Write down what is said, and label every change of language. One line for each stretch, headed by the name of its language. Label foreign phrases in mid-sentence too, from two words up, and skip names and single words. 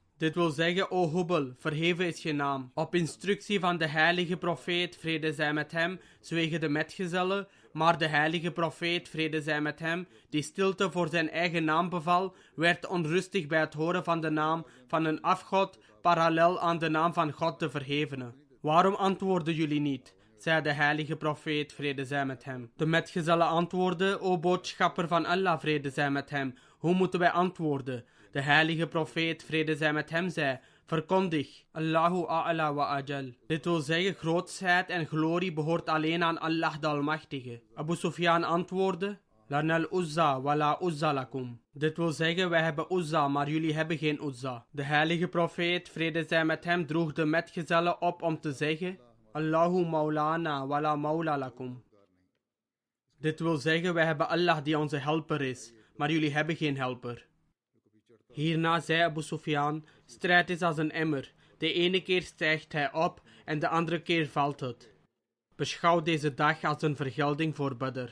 Dutch: Dit wil zeggen: O Hubal, verheven is je naam. Op instructie van de heilige profeet, vrede zij met hem, zwegen de metgezellen, maar de heilige profeet, vrede zij met hem, die stilte voor zijn eigen naam beval, werd onrustig bij het horen van de naam van een afgod, parallel aan de naam van God de Verhevene. Waarom antwoorden jullie niet? Zei de heilige profeet, vrede zij met hem. De metgezellen antwoordden: O boodschapper van Allah, vrede zij met hem, hoe moeten wij antwoorden? De heilige profeet, vrede zij met hem, zei: verkondig,
Arabic: الله أعلى وأجل.
Dutch: Dit wil zeggen, grootsheid en glorie behoort alleen aan Allah de Almachtige.
Arabic: Abu Sufyan antwoordde: لنا العزى ولا عزى لكم.
Dutch: Dit wil zeggen, wij hebben Uzza, maar jullie hebben geen Uzza. De heilige profeet, vrede zij met hem, droeg de metgezellen op om te zeggen:
Arabic: الله مولانا ولا مولى لكم.
Dutch: Dit wil zeggen, wij hebben Allah die onze helper is, maar jullie hebben geen helper. Hierna zei Abu Sufyan: strijd is als een emmer. De ene keer stijgt hij op en de andere keer valt het. Beschouw deze dag als een vergelding voor Badr.